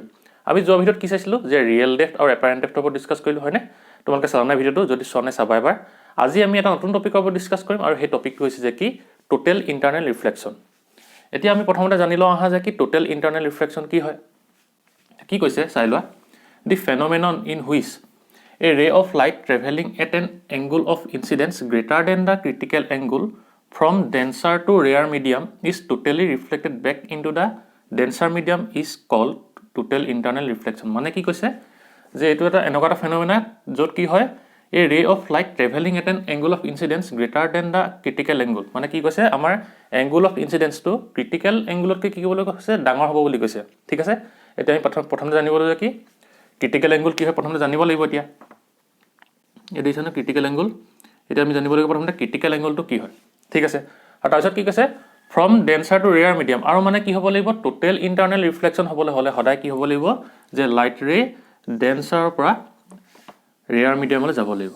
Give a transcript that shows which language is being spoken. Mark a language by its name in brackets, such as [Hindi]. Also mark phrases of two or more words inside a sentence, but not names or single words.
[Assamese] আমি যোৱা ভিডিঅ'ত কি চাইছিলোঁ যে [English] real depth [Assamese] আৰু [English] apparent depthৰ [Assamese] ওপৰত ডিছকাছ কৰিলোঁ, হয়নে? তোমালোকে চালা নাই ভিডিঅ'টো? যদি চোৱা নাই চাবা এবাৰ। আজি আমি এটা নতুন টপিকৰ ওপৰত ডিছকাছ কৰিম আৰু সেই টপিকটো হৈছে যে কি [English] total internal reflection. [Assamese] এতিয়া আমি প্ৰথমতে জানি লওঁ আহা যে কি [English] total internal reflection [Assamese] কি হয়। কি কৈছে চাই লোৱা। [English] the phenomenon in which a ray of light traveling at an angle of incidence greater than the critical angle from denser to rare medium is totally reflected back into the denser medium is called total internal reflection. [Assamese] মানে কি কৈছে যে এইটো এটা এনেকুৱা এটা ফেন'মেনা য'ত কি হয় [English] a ray of light traveling at an angle of incidence greater than the critical angle. [Assamese] মানে কি কৈছে আমাৰ [English] angle of incidence [Assamese] টো [English] critical angle [Assamese] তকৈ কি ক'বলৈ কৈছে ডাঙৰ হ'ব বুলি কৈছে। ঠিক আছে, এতিয়া আমি প্ৰথমতে জানিব লাগিব কি [English] critical angle [Assamese] কি হয় প্ৰথমতে জানিব লাগিব। এতিয়া এই দেখিছে ন [English] critical angle. [Assamese] এতিয়া আমি জানিব লাগিব প্ৰথমতে [English] critical angleটো [Assamese] কি হয়। ঠিক আছে, আৰু তাৰপিছত কি কৈছে [English] from denser to rare medium. [Assamese] আৰু মানে কি হ'ব লাগিব [English] total internal reflection [Assamese] হ'বলৈ হ'লে সদায় কি হ'ব লাগিব যে [English] light ray [Assamese] ডেন্সাৰৰ পৰা [English] rare mediumলৈ [Assamese] যাব লাগিব।